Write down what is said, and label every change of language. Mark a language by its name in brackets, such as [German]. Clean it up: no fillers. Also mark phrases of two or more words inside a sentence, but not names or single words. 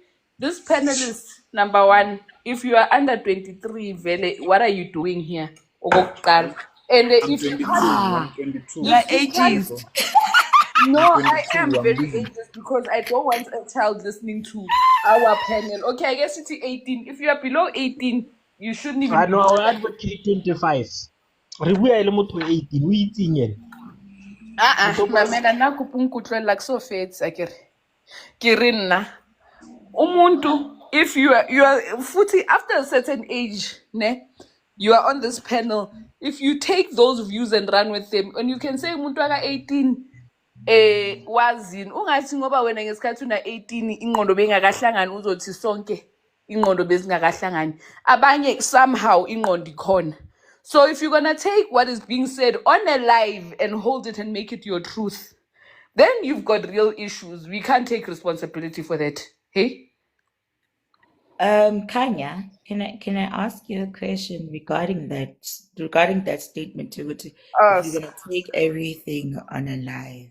[English] This panelist, number one, if you are under 23, Vele, what are you doing here? Okokuqala. And if you can't, I'm 22. You're if you can't- ageist. no, I 22, am I'm very busy. ageist because I don't want a child listening to our panel. Okay, I guess it's 18. If you are below 18, you shouldn't even. I know I advocate 25. [Tswana] Re bua le motho 18 o itseng ene. Mamela nna kopa nkutlwela ke so fetse akere. Ke re nna [English] umuntu if you are futhi after a certain age, ne, you are on this panel. If you take those views and run with them, and you can say [Zulu] umuntu aka 18 wazini ungathi ngoba wena ngesikhathi una 18 ingqondo bengakahlangani uzothi sonke ingqondo bezingakahlangani, abanye somehow ingqondo ikhona. [English] So if you're gonna take what is being said on a live and hold it and make it your truth, then you've got real issues. We can't take responsibility for that. Hey? Kanya, can I ask you a question regarding that statement to if you're gonna take everything on a live?